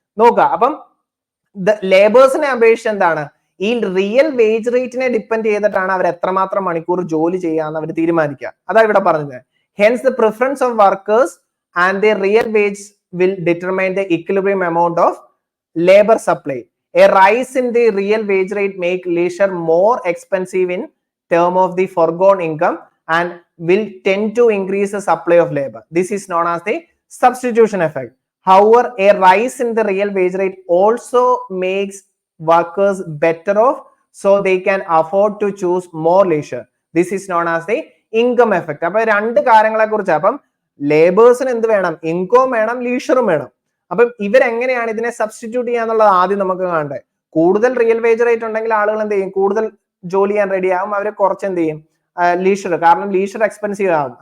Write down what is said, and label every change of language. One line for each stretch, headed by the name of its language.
Malayalam: നോക്കുക, അപ്പം ലേബേഴ്സിനെ അപേക്ഷിച്ച് എന്താണ്, ഈ റിയൽ വേജ് റേറ്റിനെ ഡിപ്പെൻഡ് ചെയ്തിട്ടാണ് അവർ എത്രമാത്രം മണിക്കൂർ ജോലി ചെയ്യാന്ന് അവർ തീരുമാനിക്കുക. അതാ ഇവിടെ പറഞ്ഞത്.
English: Hence the preference of workers and the real wage will determine the equilibrium amount of labor supply. A rise in the real wage rate make leisure more expensive in term of the foregone income and will tend to increase the supply of labor. This is known as the substitution effect. However, a rise in the real wage rate also makes workers better off, so they can afford to choose more leisure. This is known as the income effect.
Malayalam: അപ്പോൾ രണ്ട് കാര്യങ്ങളെ കുറിച്ച്, അപ്പം ലേബേഴ്സിന് എന്ത് വേണം, income വേണം, ലീഷറും വേണം. അപ്പം ഇവരെങ്ങനെയാണ് ഇതിനെ സബ്സ്റ്റിറ്റ്യൂട്ട് ചെയ്യാന്നുള്ളത് ആദ്യം നമുക്ക് കാണണ്ടേ. കൂടുതൽ റിയൽ വേജ് റേറ്റ് ഉണ്ടെങ്കിൽ ആളുകൾ എന്ത് ചെയ്യും, കൂടുതൽ ജോലി ചെയ്യാൻ റെഡി ആവും. അവർ കുറച്ച് എന്ത് ചെയ്യും, ലീഷർ, കാരണം ലീഷർ എക്സ്പെൻസീവ് ആവും.